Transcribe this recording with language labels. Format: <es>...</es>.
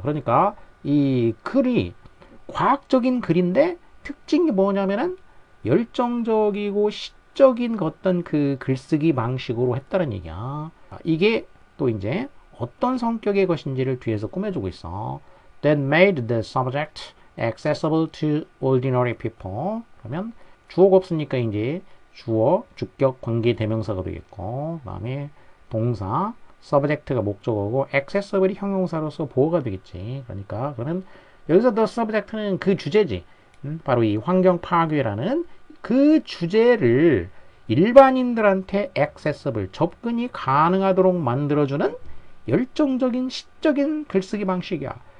<ko>그러니까 이 글이 과학적인 글인데 특징이 뭐냐면은 열정적이고 시적인 어떤 그 글쓰기 방식으로 했다는 얘기야. 이게 또 이제 어떤 성격의 것인지를 뒤에서 꾸며주고 있어.</ko> <en>That made the subject accessible to ordinary people.</en> <ko>그러면 주어가 없으니까 이제 주어, 주격, 관계, 대명사가 되겠고, 그 다음에 동사, subject가 목적어고, accessible이 형용사로서 보호가 되겠지. 그러니까 그러면 여기서</ko> <en>the subject</en> <ko>는 그 주제지. 바로 이 환경 파괴라는 그 주제를 일반인들한테 accessible, 접근이 가능하도록 만들어주는 열정적인 시적인 글쓰기 방식이야.</ko>